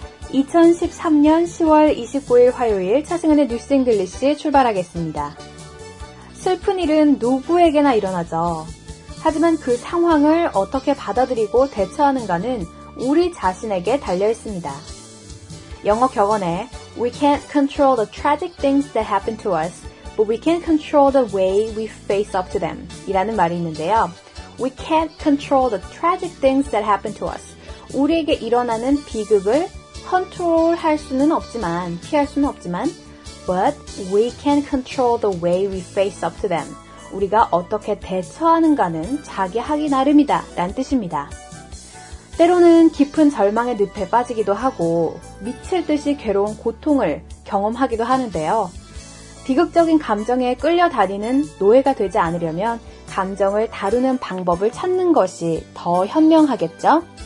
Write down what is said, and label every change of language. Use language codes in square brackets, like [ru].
[ko] 2013년 10월 29일 화요일 차승은의 뉴스 잉글리시 출발하겠습니다. 슬픈 일은 누구에게나 일어나죠. 하지만 그 상황을 어떻게 받아들이고 대처하는가는 우리 자신에게 달려 있습니다. 영어 격언에 [en] We can't control the tragic things that happen to us, but we can control the way we face up to them [ko] 이라는 말이 있는데요. [en] We can't control the tragic things that happen to us. [ko] 우리에게 일어나는 비극을 컨트롤할 수는 없지만, [en] 피할 수는 없지만 But we can control the way we face up to them. [ko] 우리가 어떻게 대처하는가는 자기 하기 나름이다 라는 뜻입니다. 때로는 깊은 절망의 늪에 빠지기도 하고 미칠 듯이 괴로운 고통을 경험하기도 하는데요. 비극적인 감정에 끌려다니는 노예가 되지 않으려면 감정을 다루는 방법을 찾는 것이 더 현명하겠죠?